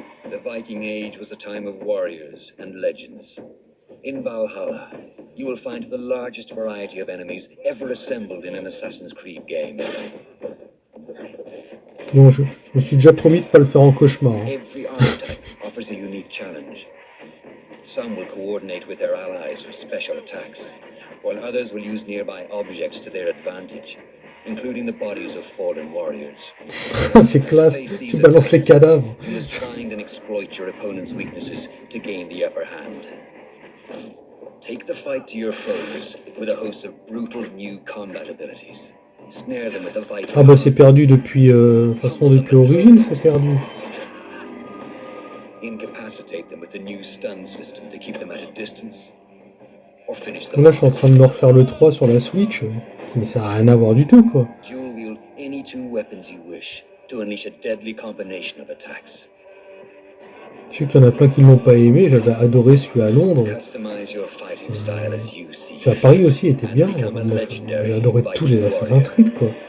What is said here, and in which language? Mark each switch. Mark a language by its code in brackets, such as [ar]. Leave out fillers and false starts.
[en] The Viking Age was a time of warriors and legends. In Valhalla, you will find the largest variety of enemies ever assembled in an Assassin's Creed game. [fr] Non, je me suis déjà promis de ne pas le faire en cauchemar. Hein. [en] Every archetype offers a unique challenge. Some will coordinate with their allies for special attacks, while others will use nearby objects to their advantage, including the bodies of fallen warriors. [fr] C'est classe, tu balances les cadavres. [en] You must find and exploit your opponent's weaknesses to gain the upper hand. Take the fight to your foes with a host of brutal new combat abilities. Snare them with a vital. [fr] Ah bah c'est perdu depuis, de toute façon depuis l'origine, c'est perdu. [en] Incapacitate them with the new stun system to keep them at a distance. [fr] Là, je suis en train de me refaire le 3 sur la Switch, mais ça n'a rien à voir du tout, quoi. [en] Dual wield any two weapons you wish to unleash a deadly combination of attacks. [fr] Je sais qu'il y en a plein qui ne l'ont pas aimé, j'avais adoré celui à Londres. Celui à Paris aussi était bien, j'ai adoré tous les Assassin's Creed, quoi.